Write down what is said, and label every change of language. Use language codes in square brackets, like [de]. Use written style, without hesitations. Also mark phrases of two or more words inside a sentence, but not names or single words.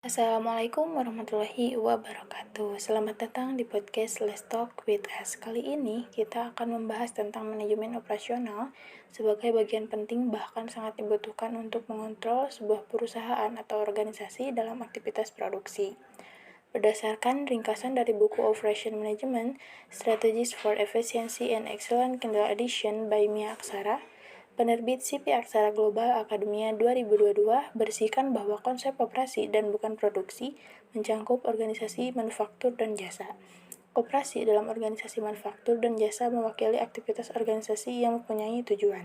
[ar] السلام عليكم ورحمة الله وبركاته. [id] Selamat datang di podcast Let's Talk with Us. Kali ini kita akan membahas tentang manajemen operasional sebagai bagian penting bahkan sangat dibutuhkan untuk mengontrol sebuah perusahaan atau organisasi dalam aktivitas produksi. Berdasarkan ringkasan dari buku Operation Management, Strategies for Efficiency and Excellent Kindle Edition by Mia Aksara, penerbit CP Aksara Global Akademia 2022 bersihkan bahwa konsep operasi dan bukan produksi mencakup organisasi manufaktur dan jasa. Operasi dalam organisasi manufaktur dan jasa mewakili aktivitas organisasi yang mempunyai tujuan.